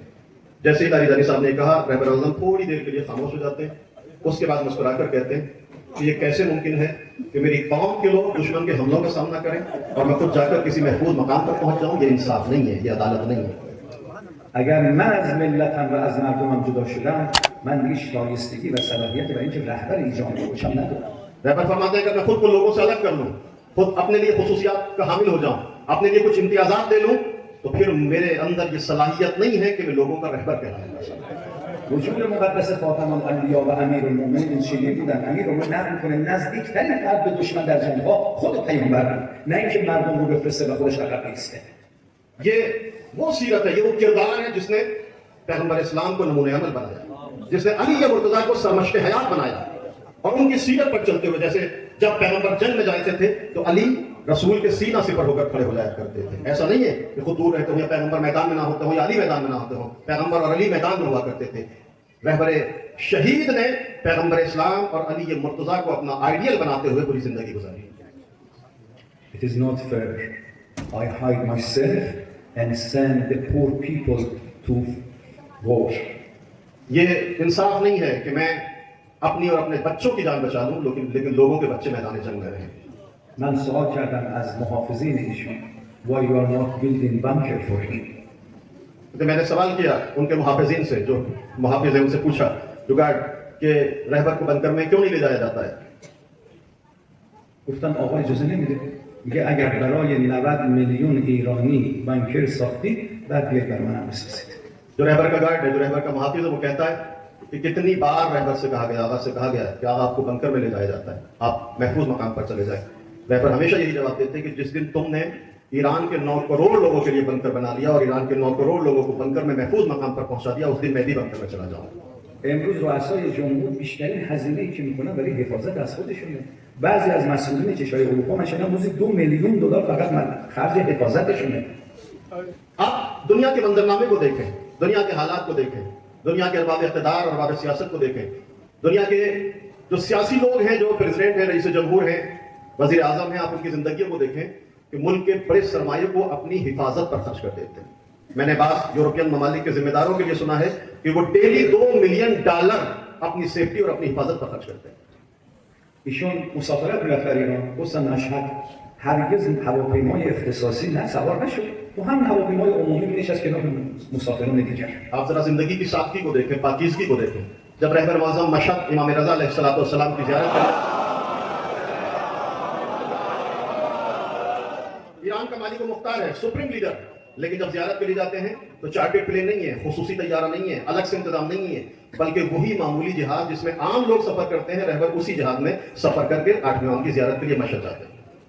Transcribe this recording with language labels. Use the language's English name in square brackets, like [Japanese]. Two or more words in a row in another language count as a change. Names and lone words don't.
[Urdu] جیسے ہی لاریجانی صاحب نے کہا، رہبر معظم تھوڑی دیر کے لیے خاموش ہو جاتے ہیں. اس کے بعد مسکرا کر کہتے ہیں کہ یہ کیسے ممکن ہے کہ میری قوم کے لوگ دشمن کے حملوں کا سامنا کریں اور میں خود جا کر کسی محفوظ مقام پر پہنچ جاؤں. یہ انصاف نہیں ہے، یہ عدالت نہیں ہے. [Persian] اگر من از ملتم و از مردمم جدا شدم، من دیگه شایستگی و صلاحیت برای اینکه رهبر این جامعه باشم ندارم. [Urdu] رہبر فرماتے ہیں کہ میں خود کو لوگوں سے الگ کر لوں، خود اپنے لیے خصوصیات کا حامل ہو جاؤں، اپنے لیے کچھ امتیازات دے لوں، تو پھر میرے اندر یہ صلاحیت نہیں ہے کہ میں لوگوں کا رہبر کہلاؤں گا. [Persian] وجود مقدس خاتم الانبیا و امیرالمومنین چیزی بودن. امیرالمومنین نقل میکنه نزدیکترین فرد به دشمن در جنگ‌ها خود پیامبر بود، نه اینکه مردم رو بفرسته و خودش عقب بیسته. [Urdu] یہ وہ سیرت ہے، یہ وہ کردار ہے جس نے پیغمبر اسلام کو نمونہ عمل بنایا، جس نے علی یا مرتضیٰ کو سرمشق حیات بنایا. اور ان کی سیرت پر چلتے ہوئے، جیسے جب پیغمبر جنگ میں جاتے تھے تو علی رسول کے سینہ سپر ہو کر کھڑے ہو جایا کرتے تھے. ایسا نہیں ہے کہ خود دور رہتے ہوں یا پیغمبر میدان میں نہ ہوتے ہوں یا علی میدان میں نہ ہوتے ہوں. پیغمبر اور علی میدان میں ہوا کرتے تھے۔ رہبر شہید نے پیغمبر اسلام اور علی مرتضیٰ کو اپنا آئیڈیل بناتے ہوئے پوری زندگی گزاری. [English] It is not fair. I hide myself and send the poor people to war. [Urdu] یہ انصاف نہیں ہے کہ میں اپنی اور اپنے بچوں کی جان بچا لوں، لیکن لوگوں کے بچے میدان جنگ میں رہیں. [Persian] من سوال کردم از محافظین ایشون [English] why you are not building bunker for him. [Urdu] تو میں نے سوال کیا ان کے محافظین سے، جو محافظ ہے ان سے پوچھا جو گارڈ کے رہبر کو بنکر میں کیوں نہیں لے جایا جاتا ہے. [Persian] گفتم آقا اجازه نمیده. میگه اگر برای 90 میلیون ایرانی بانکر ساختید بعد بیاید برای من بسازید. [Urdu] جو رہبر کا گارڈ ہے، جو رہبر کا محافظ ہے، وہ کہتا ہے کہ کتنی بار رہبر سے کہا گیا، آغا سے کہا گیا کہ آغا آپ کو بنکر میں لے جایا جاتا ہے، آپ محفوظ مقام پر چلے جائیں. رہبر ہمیشہ یہی جواب دیتے ہیں کہ جس دن تم نے ایران کے 9 کروڑ لوگوں کے لیے بنکر بنا لیا اور ایران کے 9 کروڑ لوگوں کو بنکر میں محفوظ مقام پر پہنچا دیا، اس دن میں بھی بنکر میں چلا جاؤں گا. [Persian] امروز رؤسای جمهور بیشترین هزینه‌ای که میکنن برای حفاظت از خودشونه. بعضی از مسئولین کشورهای اروپا مثلا روزی 2 میلیون دلار فقط خرج حفاظتشونه. [Urdu] آپ دنیا کے منظرنامے کو دیکھیں، دنیا کے حالات کو دیکھیں، دنیا کے ارباب اقتدار اور ارباب سیاست کو دیکھیں، دنیا کے جو سیاسی لوگ ہیں، جو پریزیڈنٹ ہیں، رئیس جمہور ہیں، وزیر اعظم ہیں، آپ ان کی زندگیوں کو دیکھیں کہ ملک کے بڑے سرمائے کو اپنی حفاظت پر خرچ کر دیتے ہیں. میں نے بات یورپین ممالک کے ذمہ داروں کے لیے سنا ہے کہ وہ ڈیلی $2 ملین اپنی سیفٹی اور اپنی حفاظت پر خرچ کرتے ہیں. [Persian] ایشون مسافرت می‌رفت در ایران، گفتن مشهد هرگز هواپیمای اختصاصی نه سوار نشد، تو هم هواپیمای عمومی می‌نشست کنار مسافران دیگر. [Urdu] آپ ذرا زندگی کی سادگی کو دیکھیں، پاکیزگی کو دیکھیں۔ جب رہبر معظم مشہد امام رضا علیہ السلام کی زیارت کریں، ایران کا مالک مختار ہے, [English] supreme leader, [Urdu] لیکن جب زیارت کے لیے جاتے ہیں تو [English] chartered plane [Urdu] نہیں ہے، خصوصی طیارہ نہیں ہے، الگ سے انتظام نہیں ہے، بلکہ وہی معمولی جہاز جس میں عام لوگ سفر کرتے ہیں، رہبر اسی جہاز میں سفر کر کے 8ویں امام کی زیارت کے لیے مشہد جاتے ہیں.